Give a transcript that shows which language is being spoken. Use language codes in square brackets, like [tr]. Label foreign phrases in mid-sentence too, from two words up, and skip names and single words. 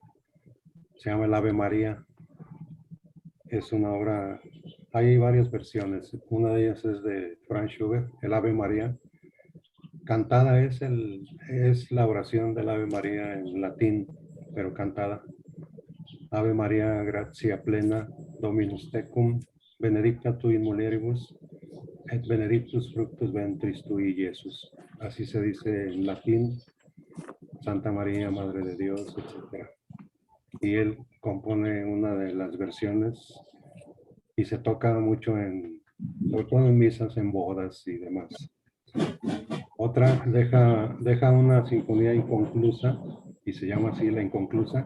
[es] Se llama el Ave María. Es una obra, hay varias versiones. Una de ellas es de Franz Schubert, el Ave María. Cantada es la oración del Ave María en latín, pero cantada. [la] Ave María, gratia plena, Dominus tecum, benedicta tu in mulieribus, et benedictus fructus ventris tui, Jesús. [es] Así se dice en latín, Santa María, Madre de Dios, etc. Y él compone una de las versiones y se toca mucho sobre todo en misas, en bodas y demás. Otra deja una sinfonía inconclusa y se llama así La Inconclusa.